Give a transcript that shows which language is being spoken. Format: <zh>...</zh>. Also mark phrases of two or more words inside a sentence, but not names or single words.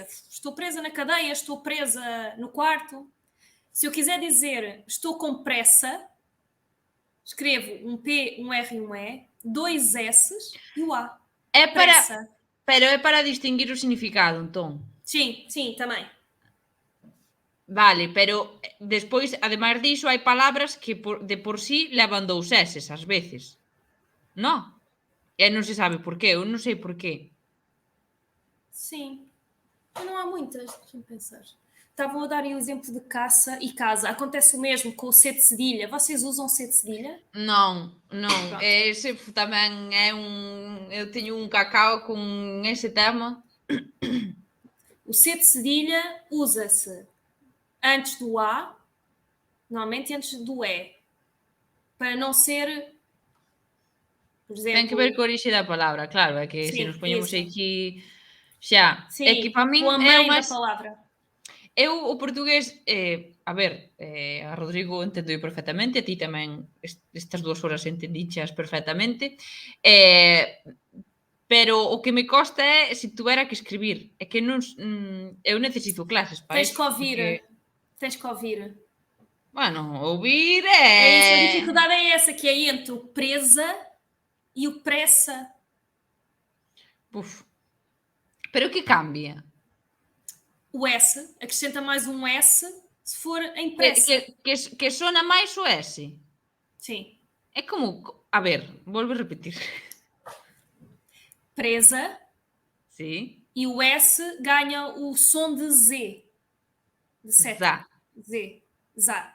<pt>Estou presa na cadeia, estou presa no quarto. Se eu quiser dizer estou com pressa, escrevo um P, um R e um E, 2 S's e o A. É para... Pressa.</pt> <gl>Pero é para distinguir o significado, entón.</gl> <pt>Sim, sim, também.</pt> <gl>Vale, pero despois, ademais diso, hai palabras que de por sí levan 2 S's ás veces. Non? E non se sabe por qué, eu non sei por qué.</gl> <pt>Sim. Não há muitas, deixa-me pensar. Estavam a dar o exemplo de caça e casa. Acontece o mesmo com o C de cedilha. Vocês usam C de cedilha?</pt> <gl>Non.</gl> <pt>Pronto.</pt> <gl>Ese tamén é un... Eu teño un cacao con ese tema.</gl> <pt>O C de cedilha usa-se antes do A, normalmente antes do E. Para não ser, por exemplo...</pt> <gl>Ten que ver co orixe da palabra, claro, é que se</gl> <pt>Sim,</pt> <gl>nos poñemos</gl> <pt>isso.</pt> <gl>aquí xa.</gl> <pt>Sim,</pt> <gl>É que para min</gl> <pt>com a</pt> <gl>é o</gl> <pt>mãe</pt> <gl>máis...</gl> <pt>da palavra.</pt> <gl>Eu o portugués, a ver, a Rodrigo entendo perfectamente, a ti tamén estas 2 horas entendichas perfectamente, pero o que me costa é se tuvera que escribir, é que non, eu necesito clases para</gl> <pt>Tens</pt> <gl>iso.</gl> <pt>que ouvir.</pt> <gl>Porque,</gl> <pt>Tens que ouvir.</pt> <gl>bueno, ouvir</gl> <pt>É isso, a</pt> <gl>é...</gl> <pt>dificuldade é essa, que é entre o presa e o pressa.</pt> <gl>Uf. Pero o que cambia?</gl> <pt>O S, acrescenta mais um S se for em pressa.</pt> <gl>Que sona máis o S?</gl> <pt>Sim.</pt> <gl>É como... A ver, volvo a repetir. Presa. Sí.</gl> <pt>E o S ganha o som de Z. De seta. Z. Zá.</pt>